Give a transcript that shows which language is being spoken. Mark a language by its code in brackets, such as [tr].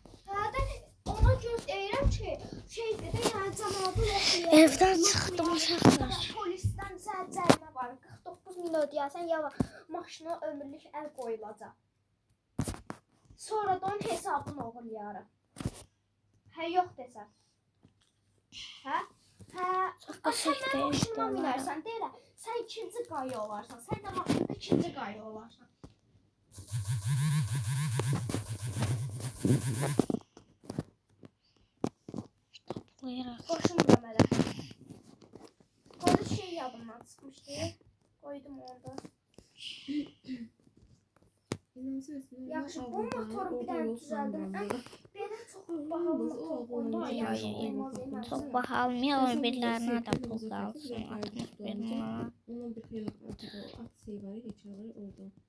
[az] Hə, ona görə deyirəm ki, şeydə də yəni cəmaatı yoxdur. Evdən çıxdım uşaqlar. Polisdən sənə cərimə var. 49 min ödəyərsən ya maşına ömürlük əl qoyulacaq. Sonra da onun hesabını oğurlayarıq. Hə, yox desən. Hə? Hə, sən mənim maşınıma minərsən, deyirəm. Sən ikinci qayı olarsan. Sən də maşında ikinci qayı olarsan. Başım dönmədə. Polis şey yadımdan çıxmışdı. Qoydum orada. Yaxşı, bu motoru bir dənə düzəldim. Belə çox bahalı motor qoydum. [tr] Çok bahalmayalım, birilerine de pul kalsın. [az] 61 numara. Onun bir xeyli aksiya var, heç alır orada.